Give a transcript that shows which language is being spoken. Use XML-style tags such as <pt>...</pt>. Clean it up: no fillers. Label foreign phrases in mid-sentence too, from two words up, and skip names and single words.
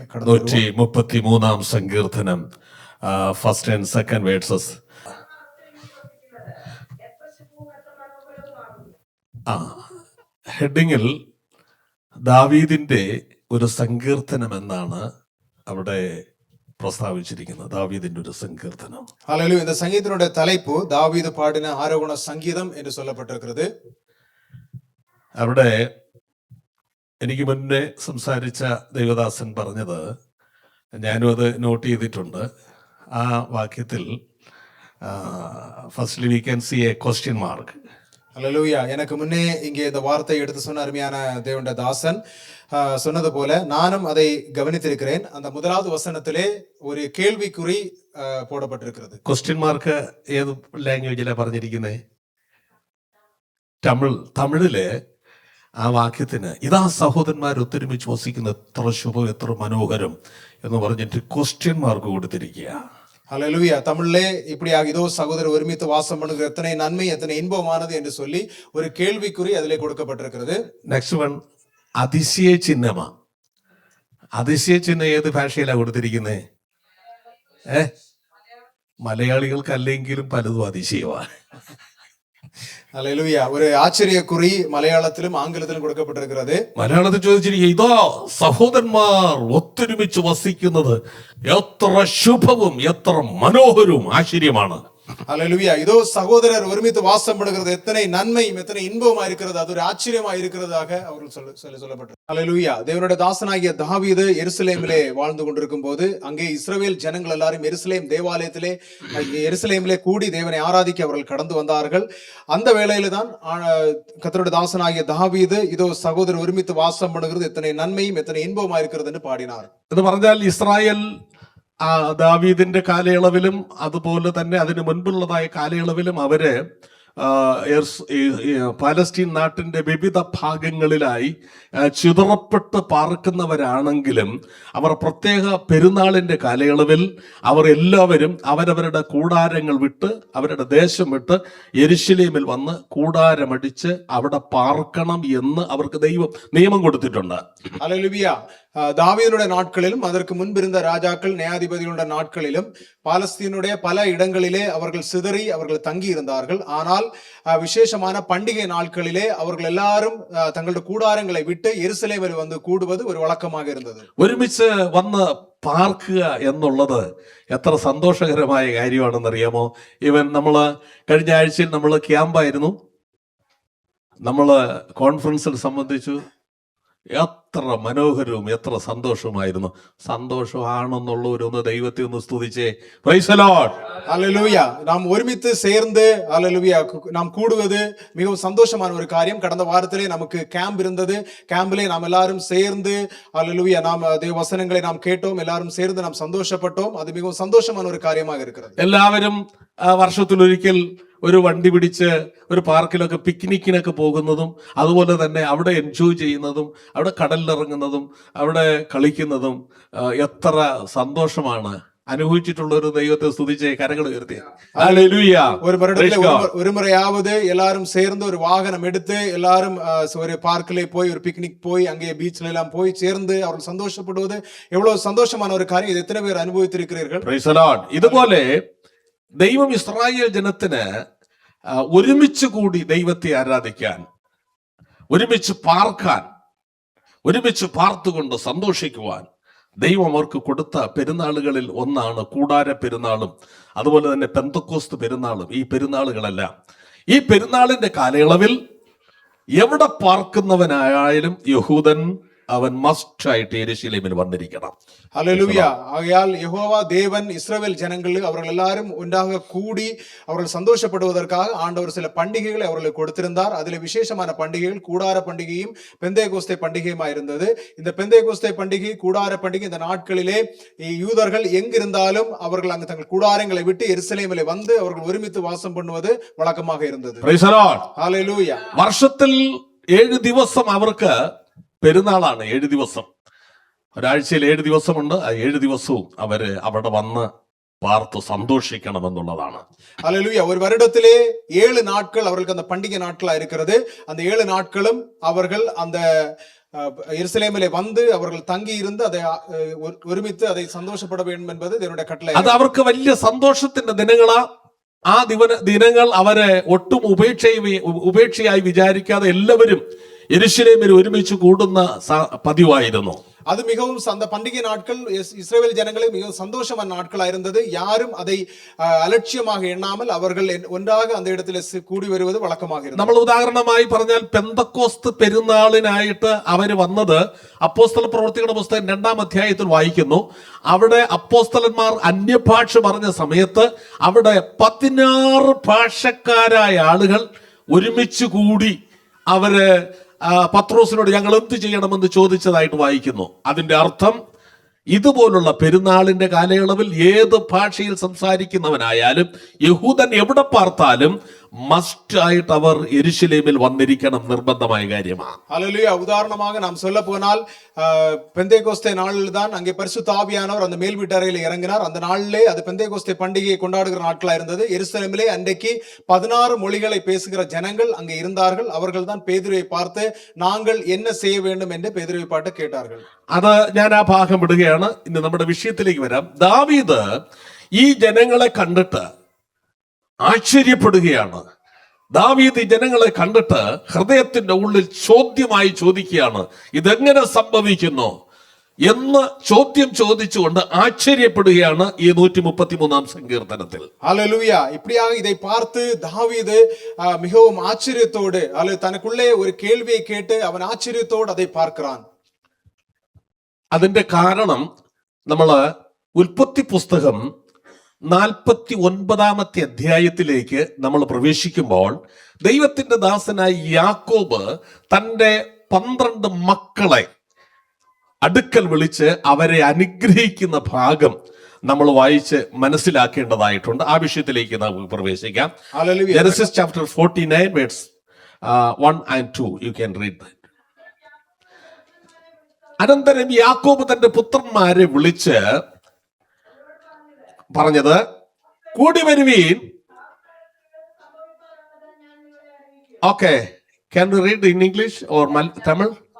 <ml>133 സങ്കീർത്തനം,</ml> <en>first and second verses.</en> <ml>ഹെഡിങ്ങിൽ ദാവീദിന്റെ ഒരു സങ്കീർത്തനം എന്നാണ് അവിടെ പ്രസ്താവിച്ചിരിക്കുന്നത്. ദാവീദിന്റെ ഒരു സങ്കീർത്തനം.</ml> <ta>ஹல்லேலூயா. இந்த சங்கீதத்தினுடைய தலைப்பு தாவீது பாடின ஆரோகண சங்கீதம் என்று சொல்லப்பட்டிருக்கிறது.</ta> <ml>അവിടെ എനിക്ക് മുന്നേ സംസാരിച്ച ദൈവദാസൻ പറഞ്ഞത് ഞാനും അത് നോട്ട് ചെയ്തിട്ടുണ്ട്. ആ വാക്യത്തിൽ</ml> <en>firstly we can see a question mark.</en> <ta>ஹல்லேலூயா. எனக்கு முன்னே இங்கே இந்த வார்த்தையை எடுத்து சொன்ன அருமையான தேவனுடைய தாசன் சொன்னது போல நானும் அதை கவனித்திருக்கிறேன். அந்த முதலாவது வசனத்திலே ஒரு கேள்விக்குறி போடப்பட்டிருக்கிறது.</ta> <en>question mark</en> <ml>ഏത് ലാംഗ്വേജിലാണ് പറഞ്ഞിരിക്കുന്നത്? തമിഴില് ആ വാക്യത്തിന് ഇതാ സഹോദരന്മാർ ഒത്തൊരുമിച്ച് വസിക്കുന്ന എത്ര ശുഭം എത്ര മനോഹരം എന്ന് പറഞ്ഞിട്ട്</ml> <en>question mark</en> <ml>കൊടുത്തിരിക്കുക.</ml> <ta>ஹல்லேலூயா. தமிழ்லே இப்படியாக இதோ சகோதரர் ஒருமித்து வாசம் பண்ணுகிற எத்தனை நன்மை எத்தனை இன்பமானது என்று சொல்லி ஒரு கேள்விக்குறி அதிலே கொடுக்கப்பட்டிருக்கிறது.</ta> <en>next one</en> <ml>അതിശയ ചിഹ്നമാ. അതിശയ ചിഹ്നം ഏത് ഭാഷയിലാണ് കൊടുത്തിരിക്കുന്നത്? മലയാളികൾക്ക് അല്ലെങ്കിലും പലതും അതിശയമാണ്.</ml> <ta>ஹல்லேலூயா. ஒரு ஆச்சரியக்குறி மலையாளத்திலும் ஆங்கிலத்திலும் கொடுக்கப்பட்டிருக்கிறது.</ta> <ml>മലയാളത്തിൽ ചോദിച്ചിരിക്കുക ഇതാ സഹോദരന്മാർ ഒത്തൊരുമിച്ച് വസിക്കുന്നത് എത്ര ശുഭവും എത്ര മനോഹരവും ആശ്ചര്യമാണ്.</ml> <ta>ஹல்லேலூயா. இதோ சகோதரர் ஒருமித்து வாசம் பண்ணுகிறது எத்தனை நன்மையும் எத்தனை இன்பமா இருக்கிறது, அது ஒரு ஆச்சரியமா இருக்கிறதாக அவர்கள் சொல்லப்பட்டது. ஹல்லேலூயா. தேவனுடைய தாசனாகிய தாவீது எருசலேமிலே வாழ்ந்து கொண்டிருக்கும் போது அங்கே இஸ்ரவேல் ஜனங்கள் எல்லாரும் எருசலேமிலே கூடி தேவனை ஆராதிக்க அவர்கள் கடந்து வந்தார்கள். அந்த வேளையில தான் கர்த்தருடைய தாசனாகிய தாவீது இதோ சகோதரர் ஒருமித்து வாசம் பண்ணுகிறது எத்தனை நன்மையும் எத்தனை இன்பமா இருக்கிறது என்று பாடினார்.</ta> <ml>എന്ന് പറഞ്ഞാൽ ഇസ്രായേൽ ദാവീദിന്റെ കാലയളവിലും അതുപോലെ തന്നെ അതിന് മുൻപുള്ളതായ കാലയളവിലും അവര് പാലസ്തീൻ നാട്ടിന്റെ വിവിധ ഭാഗങ്ങളിലായി ചിതറപ്പെട്ട് പാർക്കുന്നവരാണെങ്കിലും അവർ പ്രത്യേക പെരുന്നാളിന്റെ കാലയളവിൽ അവർ എല്ലാവരും അവരവരുടെ കൂടാരങ്ങൾ വിട്ട് അവരുടെ ദേശം വിട്ട് യെരുശലേമിൽ വന്ന് കൂടാരമടിച്ച് അവിടെ പാർക്കണം എന്ന് അവർക്ക് ദൈവം നിയമം കൊടുത്തിട്ടുണ്ട്.</ml> <ta>ஹல்லேலூயா. தாவீதுடைய நாட்களிலும் அதற்கு முன்பிருந்த ராஜாக்கள் நியாயாதிபதிகளுடைய நாட்களிலும் பாலஸ்தீனுடைய பல இடங்களிலே அவர்கள் சிதறி அவர்கள் தங்கி இருந்தார்கள். ஆனால் விசேஷமான பண்டிகை நாட்களிலே அவர்கள் எல்லாரும் தங்களுடைய கூடாரங்களை விட்டு எருசலேமில் வந்து கூடுவது ஒரு வழக்கமாக இருந்தது.</ta> <ml>ഒരുമിച്ച് വന്ന് പാർക്കുക എന്നുള്ളത് എത്ര സന്തോഷകരമായ കാര്യമാണെന്നറിയാമോ? ഇവൻ നമ്മള് കഴിഞ്ഞ ആഴ്ചയിൽ നമ്മൾ ക്യാമ്പായിരുന്നു, നമ്മള് കോൺഫറൻസിൽ സംബന്ധിച്ചു. എത്ര മനോഹരവും എത്ര സന്തോഷമായിരുന്നു. സന്തോഷമാണെന്നുള്ളവരൊന്ന് ദൈവത്തെ ഒന്ന് സ്തുതിച്ചേ.</ml> <en>Praise the Lord.</en> <ta>ஹல்லேலூயா. நாம் ஒருமித்து சேர்ந்து ஹல்லேலூயா நாம் கூடுவது மிகவும் சந்தோஷமான ஒரு காரியம். கடந்த வாரத்திலே நமக்கு கேம்ப் இருந்தது. கேம்பிலே நாம் எல்லாரும் சேர்ந்து ஹல்லேலூயா நாம் தேவ வசனங்களை நாம் கேட்டோம். எல்லாரும் சேர்ந்து நாம் சந்தோஷப்பட்டோம். அது மிகவும் சந்தோஷமான ஒரு காரியமாக இருக்கிறது.</ta> <ml>എല്ലാവരും വർഷത്തിലൊരിക്കൽ ഒരു വണ്ടി പിടിച്ച് ഒരു പാർക്കിലൊക്കെ പിക്നിക്കിനൊക്കെ പോകുന്നതും അതുപോലെ തന്നെ അവിടെ എൻജോയ് ചെയ്യുന്നതും അവിടെ കടലിലിറങ്ങുന്നതും അവിടെ കളിക്കുന്നതും എത്ര സന്തോഷമാണ്. അനുഭവിച്ചിട്ടുള്ള ഒരു ദൈവത്തെ സ്തുതിച്ച് കരങ്ങൾ ഉയർത്തി. ഹല്ലേലൂയ.</ml> <ta>ஒரு வருடத்துல</ta> <en>Praise God.</en> <ta>ஒரு முறையாவது எல்லாரும் சேர்ந்து ஒரு வாகனம் எடுத்து எல்லாரும் ஒரு பார்க்கிலே போய் ஒரு பிக்னிக் போய் அங்கே பீச்ல எல்லாம் போய் சேர்ந்து அவர்கள் சந்தோஷப்படுவது எவ்வளவு சந்தோஷமான ஒரு காரியம். இது எத்தனை பேர் அனுபவித்திருக்கிறீர்கள்?</ta> <en>Praise the Lord.</en> <ml>ഇതുപോലെ ദൈവം ഇസ്രായേൽ ജനത്തിന് ഒരുമിച്ച് കൂടി ദൈവത്തെ ആരാധിക്കാൻ, ഒരുമിച്ച് പാർക്കാൻ, ഒരുമിച്ച് പാർത്തുകൊണ്ട് സന്തോഷിക്കുവാൻ ദൈവം അവർക്ക് കൊടുത്ത പെരുന്നാളുകളിൽ ഒന്നാണ് കൂടാര പെരുന്നാളും അതുപോലെ തന്നെ പെന്തക്കോസ്ത് പെരുന്നാളും. ഈ പെരുന്നാളുകളെല്ലാം ഈ പെരുന്നാളിന്റെ കാലയളവിൽ എവിടെ പാർക്കുന്നവനായാലും യഹൂദൻ അവൻ മസ്റ്റായിട്ട് യെരൂശലേമിൽ വന്നിരിക്കണം.</ml> <ta>ஹல்லேலூயா. ஆகையால் யெகோவா தேவன் இஸ்ரவேல் ஜனங்கள் அவர்கள் எல்லாரும் ஒன்றாக கூடி அவர்கள் சந்தோஷப்படுவதற்காக ஆண்டவர் சில பண்டிகைகளை அவர்களுக்கு கொடுத்திருந்தார். அதில் விசேஷமான பண்டிகைகள் கூடார பண்டிகையும் பெந்தேகோஸ்தே பண்டிகையுமா இருந்தது. இந்த பெந்தேகோஸ்தே பண்டிகை, கூடார பண்டிகை இந்த நாட்களிலே யூதர்கள் எங்கிருந்தாலும் அவர்கள் அங்கு தங்கள் கூடாரங்களை விட்டு எருசலேமிலே வந்து அவர்கள் ஒருமித்து வாசம் பண்ணுவது வழக்கமாக இருந்தது. Praise the Lord. ஹல்லேலூயா.</ta> <ml>വർഷത്തിൽ 7 ദിവസം അവർക്ക് പെരുന്നാളാണ്. 7 ദിവസം, ഒരാഴ്ചയിൽ 7 ദിവസമുണ്ട്. ആ 7 ദിവസവും അവര് അവിടെ വന്ന് പാർത്ത് സന്തോഷിക്കണമെന്നുള്ളതാണ്.</ml> <ta>ஹல்லேலூயா. ஒரு வருடத்திலே 7 நாட்கள் அவர்களுக்கு அந்த பண்டிகை நாட்களா இருக்கிறது. அந்த 7 நாட்களும் அவர்கள் அந்த எருசலேமிலே வந்து அவர்கள் தங்கி இருந்து அதை ஒருமித்து அதை சந்தோஷப்பட வேண்டும் என்பது தேவனுடைய கட்டளை.</ta> <ml>അത് അവർക്ക് വലിയ സന്തോഷത്തിന്റെ ദിനങ്ങളാ. ആ ദിനങ്ങൾ അവരെ ഒട്ടും ഉപേക്ഷയായി വിചാരിക്കാതെ എല്ലാവരും യെരൂശലേമിൽ ഒരുമിച്ച് കൂടുന്ന പതിവായിരുന്നു.</ml> <ta>அது மிகவும் அந்த பண்டிகை நாட்கள் இஸ்ரவேல் ஜனங்களுக்கு மிகவும் சந்தோஷமான நாட்களா இருந்தது. யாரும் அதை அலட்சியமாக எண்ணாமல் அவர்கள் ஒன்றாக அந்த இடத்துல கூடி வருவது வழக்கமாக இருந்தது.</ta> <ml>നമ്മൾ ഉദാഹരണമായി പറഞ്ഞാൽ പെന്തക്കോസ്ത് പെരുന്നാളിനായിട്ട് അവര് വന്നത് അപ്പോസ്തല പ്രവൃത്തികളുടെ പുസ്തകം 2-ാം അധ്യായത്തിൽ വായിക്കുന്നു. അവിടെ അപ്പോസ്തലന്മാർ അന്യഭാഷ പറഞ്ഞ സമയത്ത് അവിടെ 16 ഭാഷക്കാരായ ആളുകൾ ഒരുമിച്ച് കൂടി അവര് പത്രോസിനോട് ഞങ്ങൾ എന്ത് ചെയ്യണമെന്ന് ചോദിച്ചതായിട്ട് വായിക്കുന്നു. അതിന്റെ അർത്ഥം ഇതുപോലുള്ള പെരുന്നാളിന്റെ കാലയളവിൽ ഏത് ഭാഷയിൽ സംസാരിക്കുന്നവനായാലും യഹൂദൻ എവിടെ പാർത്താലും മസ്റ്റായിട്ട് അവർ യെരൂശലേമിൽ വന്നിരിക്കണം, നിർബന്ധമായ കാര്യമാണ്.</ml> <ta>ஹல்லேலூயா. உதாரணமாக நாம் சொல்ல போனால் பெந்தேகோஸ்தே நாளில் தான் அங்கே பரிசுத்த ஆவியானவர் அந்த மேல் வீட்டறையில் இறங்கினார். அந்த நாளிலே அது பெந்தேகோஸ்தே பண்டிகையை கொண்டாடுகிற நாட்களா இருந்தது. எருசலேமிலே அன்றைக்கு 16 மொழிகளை பேசுகிற ஜனங்கள் அங்கே இருந்தார்கள். அவர்கள் தான் பேதுருவை பார்த்து நாங்கள் என்ன செய்ய வேண்டும் என்று பேதுருவை பார்த்து கேட்டார்கள்.</ta> <ml>അത് ഞാൻ ആ ഭാഗം വിടുകയാണ്. ഇന്ന് നമ്മുടെ വിഷയത്തിലേക്ക് വരാം. ദാവീദ് ഈ ജനങ്ങളെ കണ്ടിട്ട് ആശ്ചര്യപ്പെടുകയാണ്. ദാവീദ് ഈ ജനങ്ങളെ കണ്ടിട്ട് ഹൃദയത്തിന്റെ ഉള്ളിൽ ചോദ്യമായി ചോദിക്കുകയാണ്, ഇതെങ്ങനെ സംഭവിക്കുന്നു എന്ന് ചോദ്യം ചോദിച്ചുകൊണ്ട് ആശ്ചര്യപ്പെടുകയാണ് ഈ 133-ാം സങ്കീർത്തനത്തിൽ. ஹல்லேலூயா. இப்படியாக இதை பார்த்து தாவீது மிகவும் ஆச்சரியத்தோடு அல்லது தனக்குள்ளே ஒரு கேள்வியை கேட்டு அவன் ஆச்சரியத்தோடு அதை பார்க்கிறான். അതിന്റെ കാരണം നമ്മള് ഉൽപ്പത്തി പുസ്തകം 49-ാമത്തെ അധ്യായത്തിലേക്ക് നമ്മൾ പ്രവേശിക്കുമ്പോൾ ദൈവത്തിന്റെ ദാസനായ യാക്കോബ് തന്റെ 12 മക്കളെ അടുക്കൽ വിളിച്ച് അവരെ അനുഗ്രഹിക്കുന്ന ഭാഗം നമ്മൾ വായിച്ച് മനസ്സിലാക്കേണ്ടതായിട്ടുണ്ട്. ആ വിഷയത്തിലേക്ക് നമുക്ക് പ്രവേശിക്കാം.</ml> <en>Genesis chapter 49 verse 1 and 2. You can read that.</en> <ml>അനന്തരം യാക്കോബ് തന്റെ പുത്രന്മാരെ വിളിച്ച് പറഞ്ഞത്, കൂടി വരുവീൻ.</ml> <en>Okay, can you read in English or Tamil?</en>